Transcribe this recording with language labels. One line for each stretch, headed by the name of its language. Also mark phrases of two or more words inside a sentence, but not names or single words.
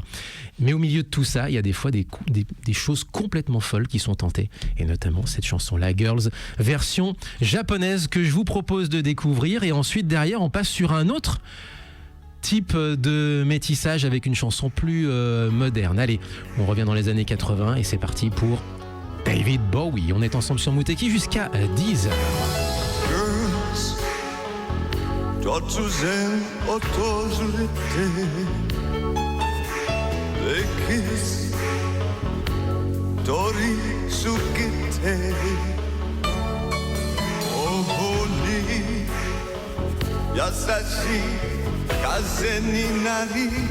French: Mais au milieu de tout ça, il y a des fois des choses complètement folles qui sont tentées, et notamment cette chanson-là, Girls, version japonaise, que je vous propose de découvrir. Et ensuite, derrière, on passe sur un autre type de métissage avec une chanson plus moderne. Allez, on revient dans les années 80 et c'est parti pour David Bowie. On est ensemble sur Muteki jusqu'à 10h.
Japanese: 突然訪れて歴史通り過ぎて頬に優しい風になり